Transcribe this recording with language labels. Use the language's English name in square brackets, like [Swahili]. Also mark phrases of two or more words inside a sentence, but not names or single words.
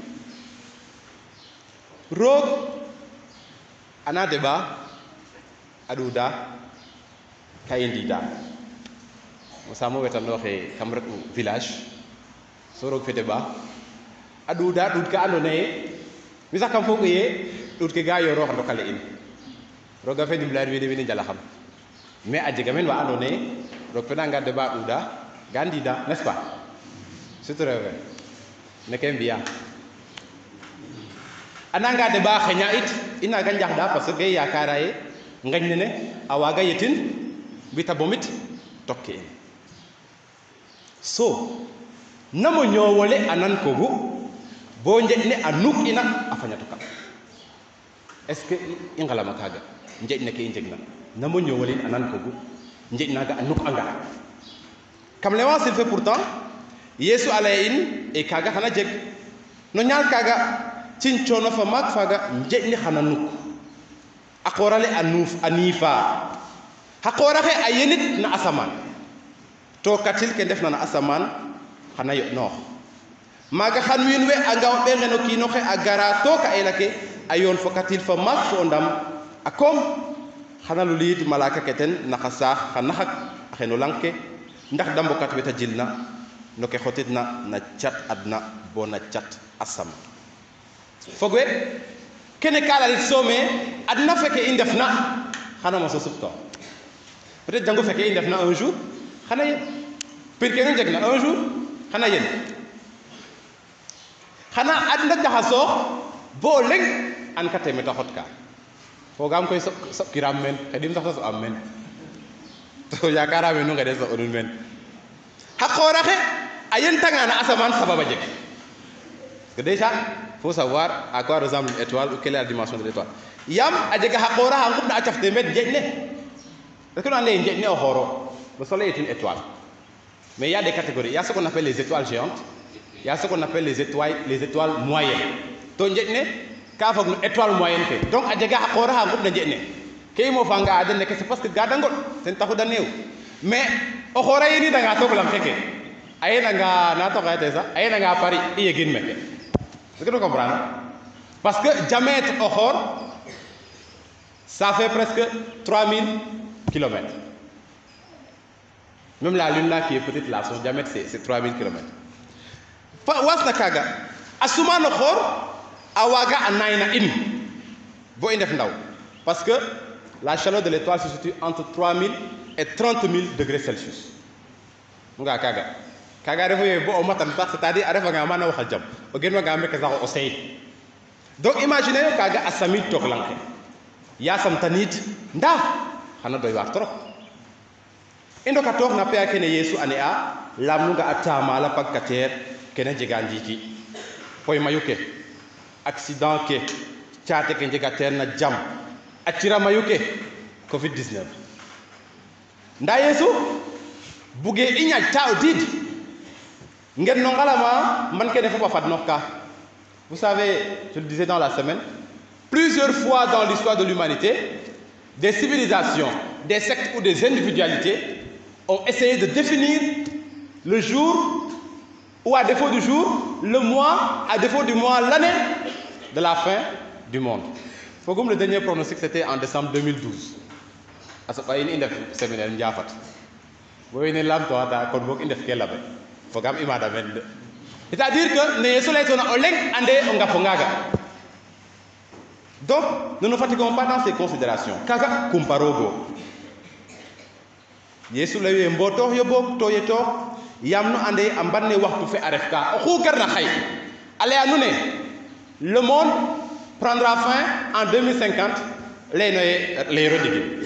[Serer] rog ana deba aduda kayindida musamo wetando xe kam rek village so rog fete ba aduda dud ka andone mi sax kam fogu ye dud ke ga yoro xando kale in roga fe dimlar wi de wi njala xam mais a jega men wa andone rog fe nga deba duda gandida [French] n'est-ce pas c'est très vrai [Serer] neke mbiya ananga deba xenya it ina ga njaxda [French] parce que [Serer] yakara ye ngañ ne awaga yetin bita bomit tokki so namo ñowole anan kogu bo njeñne a nuk ina a fañatu kam [French] est ce que [Serer] i ngalama kaga njeñne ke i njegna namo ñowole anan kogu njeñnaga a nuk anga kam lewa [French] s'il fait pourtant [Serer] yesu alay in e kaga xana jeg no ñaal kaga cin coono fa maak faga njeñne xana nuk a qorale a nuuf a niifa xa qoraxe a yenit na asaman to katil ke ndefna na asaman xana yo'noox maaga xan wiin we a ngaw ɓe ngeno kiino xe a gara to ka ela ke a yoon fo katil fa maak fo o ndam a koom xana luliid malaka ke ten naxa saax xa naxak a xeno lang ke ndax da mbokat weta jilna no ke xotidna na cat adna bo na cat asaman fog we kene ka lalit soome adna feke i ndefna xana moso supto peut-être jango feke i ndefna [French] un jour [Serer] xana yen pir ke nu njegna [French] un jour [Serer] xana yen xana adna jaxasoox bo o leŋ an ka te meta xot ka fogam koy soɓkiram men xedim sax ta soɓam men to yakarame nu ngede soɓonun men xa qooraxe a yentanga na asaman sababa jeg [French] parce que déjà faut savoir à quoi ressemble une étoile ou quelle est la dimension de l'étoile [Serer] yam a jega xa qooraxa ngupna a cafte med njeƴ ne [French] parce que [Serer] nu ande ye njeƴ ne o xooro [French] le soleil est une étoile mais il y a des catégories il y a ce qu'on appelle les étoiles géantes il y a ce qu'on appelle les étoiles moyennes [Serer] to njeƴ ne ka fog no [French] étoile moyenne [Serer] ke donc a jega xa qooraxa ngupna njeƴ ne ke i mofa nga a den neke [French] c'est parce que [Serer] ga da ngoɗ ten taxu da neew mais o xoora yenidanga toog lang keke a yenanga na toxoyate sax a yenanga Paris i yegin meke [French] est-ce que tu comprends parce que diamètre au xor ça fait presque 3000 kilomètres même la lune là qui est petite là son diamètre c'est 3000 kilomètres [Serer] fa wasna kaga asuma no xor a waga a nayna in bo i ndef ndaw [French] parce que la chaleur de l'étoile se situe entre 3000 et 30 000 degrés Celsius [Serer] mu nga kaga kaga refo ye bo o matan sax c'est-à-dire a refanga mana waxal jam o gen wanga meke sax o sey donc imaginez yo kaga a samid took lang ke yasam tanid nda xana doy waar trop i ndoka toox na paya kene Yesu ane a lam nu nga a tamala pagkateer kene jega ndiiki poy mayu ke accident ke caate ke njega teer na jam a cira mayu ke covid 19 nda Yesu buge i ñaaj ta o diid ngeen no ngalama man kene fop a fadnox ka [French] vous savez je le disais dans la semaine plusieurs fois dans l'histoire de l'humanité des civilisations des sectes ou des individualités ont essayé de définir le jour ou à défaut du jour le mois à défaut du mois l'année de la fin du monde fogum le dernier pronostic c'était en décembre 2012 [Serer] asoɓa in i ndef séminaire Ndiafat bo wiin we lamtoxata kon boog i ndef ke labe fogam i maada men de [French] c'est-à-dire que [Serer] ne Yesu laytona o leŋ ande o ngapo ngaaga [French] donc ne nous fatiguons pas dans ces considérations [Serer] kaga kumparoogo Yesu layu ye mbotoox yo boog to yetoox yaam nu ande a mbanne waxtu fe a ref ka oxu garna xay a laya nu ne [French] le monde prendra fin en 2050 [Serer] leyno ye leyiro ndigil